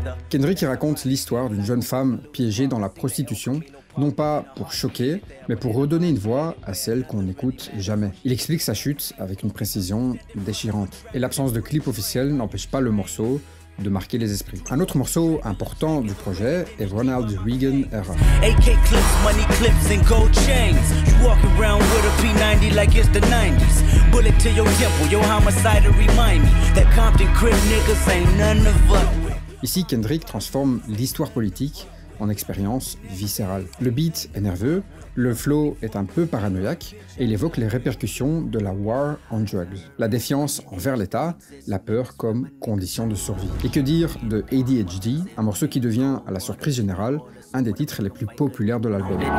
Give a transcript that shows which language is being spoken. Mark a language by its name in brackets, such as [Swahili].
[French] Kendrick y raconte l'histoire d'une jeune femme piégée dans la prostitution, non pas pour choquer, mais pour redonner une voix à celle qu'on n'écoute jamais. Il explique sa chute avec une précision déchirante. Et l'absence de clip officiel n'empêche pas le morceau de marquer les esprits. Un autre morceau important du projet est Ronald Reagan Era. [English] AK clips, money clips and gold chains. You walk around with a P90 like it's the 90s. Bullet to your temple, your homicide to remind me that Compton crib niggas ain't none of us. [French] Ici, Kendrick transforme l'histoire politique en expérience viscérale. Le beat est nerveux, le flow est un peu paranoïaque et il évoque les répercussions de la [English] war on drugs. [French] La défiance envers l'État, la peur comme condition de survie. Et que dire de ADHD, un morceau qui devient, à la surprise générale, un des titres les plus populaires de l'album.